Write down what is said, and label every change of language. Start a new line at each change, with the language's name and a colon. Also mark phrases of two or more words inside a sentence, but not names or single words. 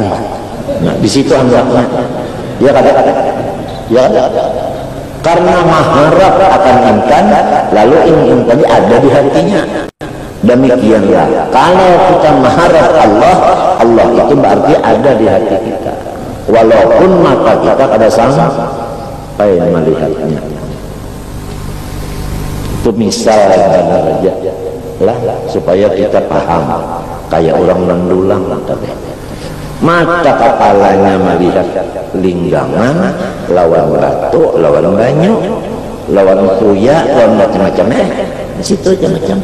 Indonesian: Nah, di situ anggapnya.
Banjar: Ya kada, ya kada.
Indonesian: Karena mengharap akan intan, lalu ingin tadi ada di hatinya. Demikianlah. Kalau kita mengharap Allah, Allah itu berarti ada di hati kita. Walaupun mata kita kada sampai melihatnya. Itu misal benar aja lah supaya kita paham. Kayak orang mendulang tadi. Mata kepalanya melihat linggangan,
Banjar: lawan batu, lawan banyu, lawan kuya, lawan macam-macam
Indonesian: di situ macam-macam.